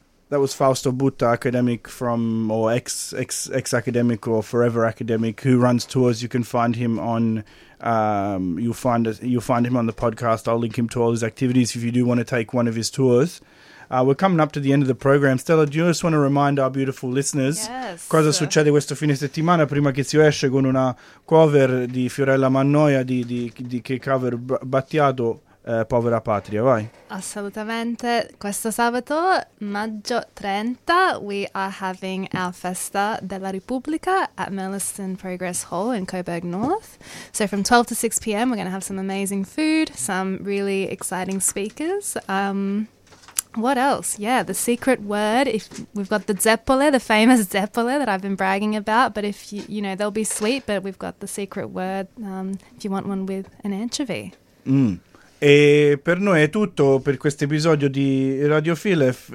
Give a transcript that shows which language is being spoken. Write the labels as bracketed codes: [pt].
[en] That was Fausto Butta, academic from, or ex-academic or forever academic, who runs tours. You can find him on, you'll find him on the podcast. I'll link him to all his activities if you do want to take one of his tours. We're coming up to the end of the program. Stella, do you just want to remind our beautiful listeners? Yes. [it] Cosa succede questo fine settimana prima che si esce con una cover di Fiorella Mannoia di che cover Battiato? Povera patria, vai. Assolutamente. Questo sabato, maggio 30, [en] we are having our Festa della Repubblica at Merliston Progress Hall in Coburg North. So from 12 to 6 p.m., we're going to have some amazing food, some really exciting speakers. What else? Yeah, the secret word. If we've got the Zeppole, the famous Zeppole that I've been bragging about. But if you know, they'll be sweet, but we've got the secret word if you want one with an anchovy. Mm. [it] E per noi è tutto per questo episodio di Radio Filef.